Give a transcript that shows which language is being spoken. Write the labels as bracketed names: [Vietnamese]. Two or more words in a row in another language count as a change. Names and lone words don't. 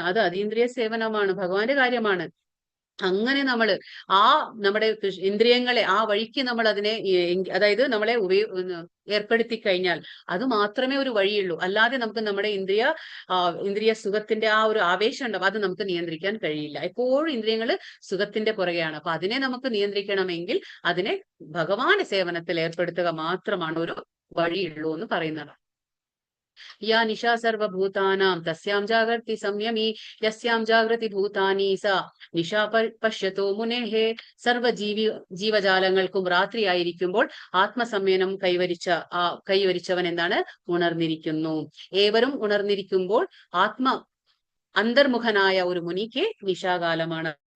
[Malayalam] അത് അതീന്ദ്രിയ സേവനമാണ്, ഭഗവാന്റെ കാര്യമാണ്. അങ്ങനെ നമ്മൾ നമ്മുടെ ഇന്ദ്രിയങ്ങളെ ആ വഴിക്ക് നമ്മൾ അതിനെ അതായത് നമ്മളെ ഏർപ്പെടുത്തി കഴിഞ്ഞാൽ അത് മാത്രമേ ഒരു വഴിയുള്ളൂ. അല്ലാതെ നമുക്ക് നമ്മുടെ ഇന്ദ്രിയ സുഖത്തിന്റെ ആ ഒരു ആവേശം ഉണ്ടാവും, അത് നമുക്ക് നിയന്ത്രിക്കാൻ കഴിയില്ല. എപ്പോഴും ഇന്ദ്രിയങ്ങൾ സുഖത്തിന്റെ പുറകെയാണ്. അപ്പൊ അതിനെ നമുക്ക് നിയന്ത്രിക്കണമെങ്കിൽ അതിനെ ഭഗവാന്റെ സേവനത്തിൽ ഏർപ്പെടുത്തുക മാത്രമാണ് ഒരു വഴിയുള്ളൂ എന്ന് പറയുന്നത്. [Sanskrit] या निशा सर्वभूतानां तस्यां जागर्ति संयमी यस्यां जागृति भूतानि सा നിശാ പശ്യത്തോ മുനേഹേ. [Malayalam] ജീവജാലങ്ങൾക്കും രാത്രി ആയിരിക്കുമ്പോൾ ആത്മസംയനം കൈവരിച്ചവൻ എന്താണ്? ഉണർന്നിരിക്കുന്നു. ഏവരും ഉണർന്നിരിക്കുമ്പോൾ അന്തർമുഖനായ ഒരു മുനിക്ക് നിശാകാലമാണ്.